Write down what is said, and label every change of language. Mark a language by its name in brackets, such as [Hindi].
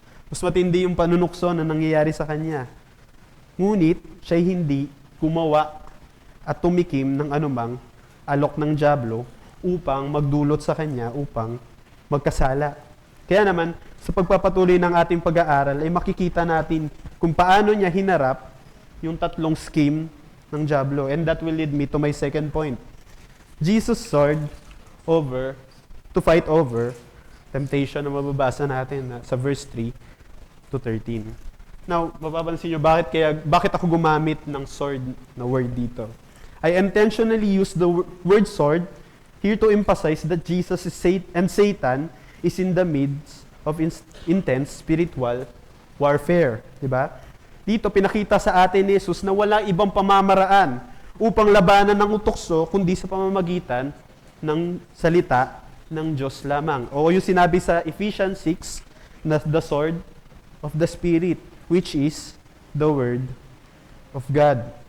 [Filipino] Mas matindi yung panunukso na nangyayari sa kanya. Ngunit, siya'y hindi gumawa at tumikim ng anumang alok ng dyablo upang magdulot sa kanya upang magkasala. Kaya naman, sa pagpapatuloy ng ating pag-aaral ay makikita natin kung paano niya hinarap yung tatlong scheme ng dyablo. [English] And that will lead me to my second point. Jesus sought to fight over temptation [Filipino] na mababasa natin sa [English] verse 3 to 13. [Filipino] Now, mapapansin nyo, bakit ako gumamit ng sword na word dito? [English] I intentionally use the word sword here to emphasize that Jesus and Satan is in the midst of intense spiritual warfare. [Filipino] Diba? Dito, pinakita sa atin ni Jesus na wala ibang pamamaraan upang labanan ng utukso kundi sa pamamagitan ng salita ng Diyos lamang. O yung sinabi sa [English] Ephesians 6 na the sword of the Spirit, which is the Word of God.